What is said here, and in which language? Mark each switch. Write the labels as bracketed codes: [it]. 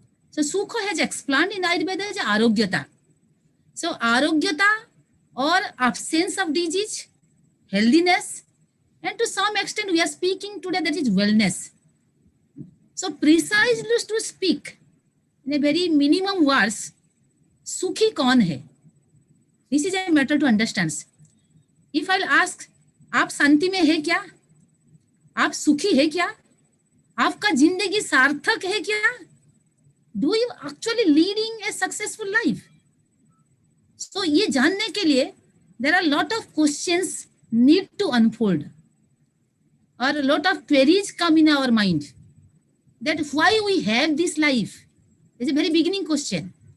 [en] So sukha has explained in Ayurveda as arogyata. So arogyata or absence of disease, healthiness, and to some extent we are speaking today that is wellness. So precisely to speak in a very minimum words, [hi] sukhi kaun hai? [en] This is a matter to understand. If I'll ask, [hi] आप शांति में है क्या? आप सुखी है क्या? आपका जिंदगी सार्थक है क्या? [en] Do you actually leading a successful life? So [hi] ये जानने के लिए [en] there are a lot of questions need to unfold, or a lot of queries come in our mind. That why we have this life is a very beginning question.